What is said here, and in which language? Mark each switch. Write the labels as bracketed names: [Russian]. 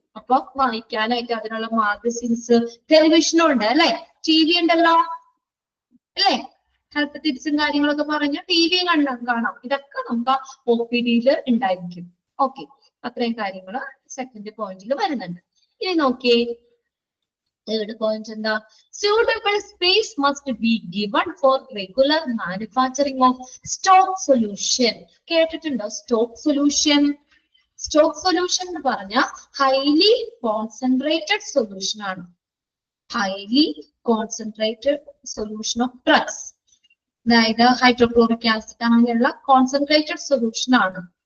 [Malayalam] അപ്പൊ വായിക്കാനായിട്ട് അതിനുള്ള മാഗസിൻസ്, ടെലിവിഷനും ഉണ്ട് അല്ലെ? ടി വി ഉണ്ടല്ലോ അല്ലെ? ഹെൽത്ത് ടിപ്സും കാര്യങ്ങളൊക്കെ പറഞ്ഞ് ടി വി കാണാം. ഇതൊക്കെ നമുക്ക് ഒ പി ഡിയിൽ ഉണ്ടായിരിക്കും. ഓക്കെ, അത്രയും കാര്യങ്ങൾ സെക്കൻഡ് പോയിന്റിൽ വരുന്നുണ്ട്. ഇനി നോക്കിയേ, തേർഡ് പോയിന്റ് എന്താ? [English] suitable space must be given for regular manufacturing of stock solution. [Malayalam] കേട്ടിട്ടുണ്ടോ സ്റ്റോക്ക് സൊല്യൂഷൻ? സ്റ്റോക്ക് സൊല്യൂഷൻ എന്ന് പറഞ്ഞാൽ ഹൈലി കോൺസെൻട്രേറ്റഡ് സൊല്യൂഷൻ ആണ്. [English] highly concentrated solution of drugs, [Malayalam] അതായത് ഹൈഡ്രോക്ലോറിക് ആസിഡ് അങ്ങനെയുള്ള കോൺസെൻട്രേറ്റഡ് സൊല്യൂഷൻ ആണ്.